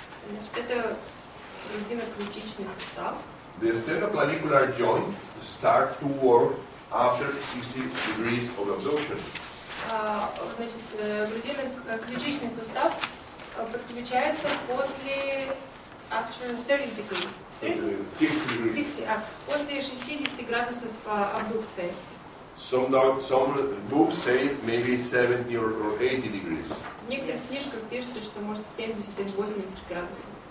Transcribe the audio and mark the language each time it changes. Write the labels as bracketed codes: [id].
[ru] Значит, это грудино-ключичный сустав. [en] The sternoclavicular joint starts to work after 60 degrees of abduction. [ru] Значит, грудино-ключичный сустав подключается после [en] after 30 degrees. [ru] 60, после 60 градусов абдукции. [en] Some books say maybe 70 or 80 degrees. [ru] В некоторых книжках пишется, что может 70 или 80 градусов.